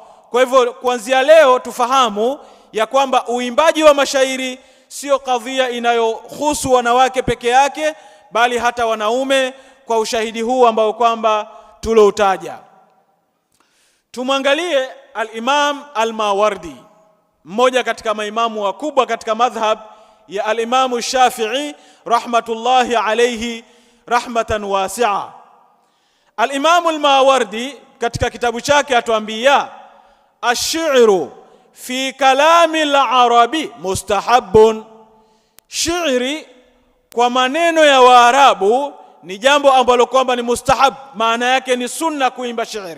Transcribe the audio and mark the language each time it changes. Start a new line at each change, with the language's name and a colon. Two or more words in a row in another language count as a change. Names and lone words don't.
Swahili: Kwa hivyo kuanzia leo tufahamu ya kwamba uimbaji wa mashairi sio kadhia inayohusu wanawake peke yake, bali hata wanaume, kwa ushahidi huu ambao kwamba tuloutaja. Tumwangalie al-Imam al-Mawardi, mmoja katika maimamu wakubwa katika madhhab ya al-Imam Shafi'i
Arabic: رحمة الله عليه رحمة واسعة. Al-Imam al-Mawardi
Swahili: katika kitabu chake atuambia,
Arabic: الشعر في كلام العرب مستحب.
Swahili: Shairi kwa maneno ya Waarabu ni jambo ambalo kwamba ni mustahab, maana yake ni sunna kuimba shairi.